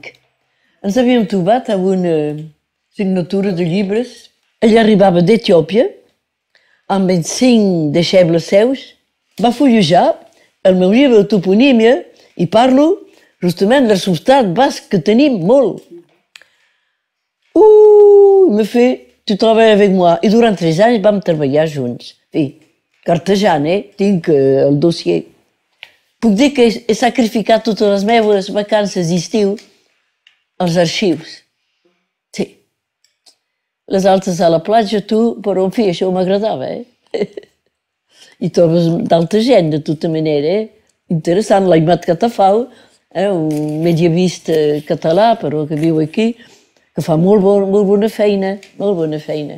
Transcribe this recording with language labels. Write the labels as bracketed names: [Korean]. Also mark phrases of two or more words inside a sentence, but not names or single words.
[Catalan] Ens havíem trobat amb una signatura de llibres. Ell arribava d'Etiòpia, amb 5 deixebles seus, va fullejar el meu llibre de toponímia i parlo justament del substrat basc que tenim molt. [French] Il me fait, tu travailles avec moi. [Catalan] I durant 3 anys vam treballar junts. Cartejant, tinc el dossier. Puc dir que he sacrificat totes les meves vacances d'estiu als arxius. Sí. Les altres a la platja, tu, però en fi, això m'agradava, I trobes d'altra gent, de tota manera, Interessant, l'Aimat Catafau, un medievista català, però que viu aquí, que fa molt bona feina, molt bona feina.